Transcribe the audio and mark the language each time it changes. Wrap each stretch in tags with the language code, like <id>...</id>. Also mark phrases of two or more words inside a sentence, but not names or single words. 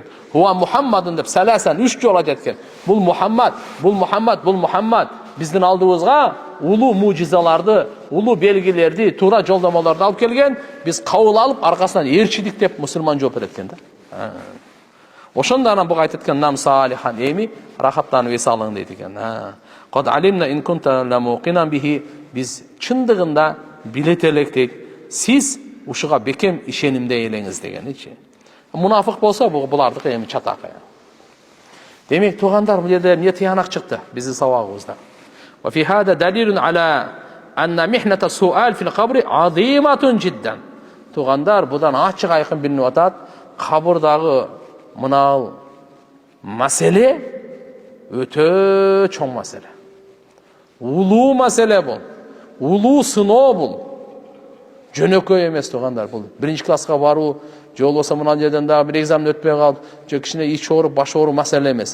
<ar>هو محمد</ar> <ky>деп саласан 3 жолу айтат экен. Бул Muhammed, бул Muhammed, бул Muhammed биздин алдыбызга улуу мужизаларды, улуу белгилерди, тура жолдомолорду алып келген, биз кабыл алып аркасынан ээрчидик деп мусулман жооп берет экен да. Ошондо анан буга айтат экен,</ky> <ar>نم صالحا</ar> <ky>эми рахаттанып эс алың дейт экен.</ky> <ar>قد علمنا إن كنت لموقنا به,</ar> <ky>biz чындыгында билет элек сиз ушуга бекем ишенимде элеңиз дегеничи. Мунафык болса булардыкы эми чатакы. Демек тугандар, бул жерде эмне тыянак чыкты биздин сабагыбызда.</ky> <ar>وفي هذا دليل على أن محنة السؤال في القبر عظيمة جدا.</ar> <ky>Тугандар, будан ачык айкын билинип атат, кабырдагы мынау маселе өтө чоң маселе. Улуу маселе бул. Улуу сыноо бул. Жөнөкөй эмес тугандар бул. Биринчи класска баруу, же болбосо мына жерден дагы бир экзамен өтпөй калып, же кичине ич ооруп, баш ооруп маселе эмес.</ky>